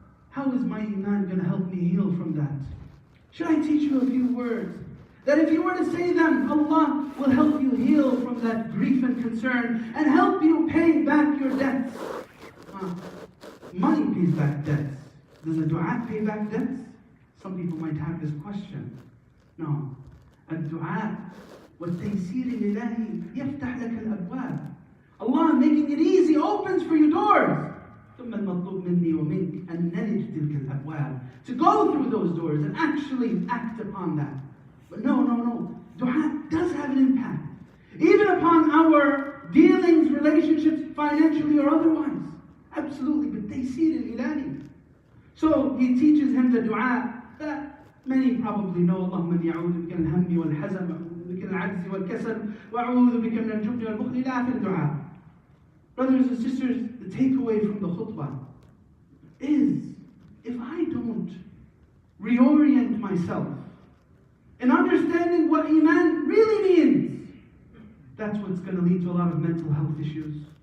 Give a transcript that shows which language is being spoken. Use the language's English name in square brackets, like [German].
[English] How is my iman going to help me heal from that? Should I teach you a few words that if you were to say them, Allah will help you heal from that grief and concern and help you pay back your debts? Money pays back debts. Does a dua pay back debts? Some people might have this question. No. [Arabic] الدعاء والتيسير الإلهي يفتح لك الأبواب. [English] Allah making it easy opens for you doors. [Arabic] ثم المطلوب مني ومنك أن نلج تلك الأبواب. [English] To go through those doors and actually act upon that. But no. Dua does have an impact. Even upon our dealings, relationships, financially or otherwise. Absolutely. But [Arabic] تيسير الإلهي. [English] So he teaches him the dua that many probably know. [Arabic] اللهم إني أعوذ بك من الهم والحزن وأعوذ بك من العجز والكسل وأعوذ بك من الجبن والبخل إلى آخر الدعاء. [English] Brothers and sisters, the takeaway from the khutbah is, if I don't reorient myself in understanding what Iman really means, that's what's going to lead to a lot of mental health issues.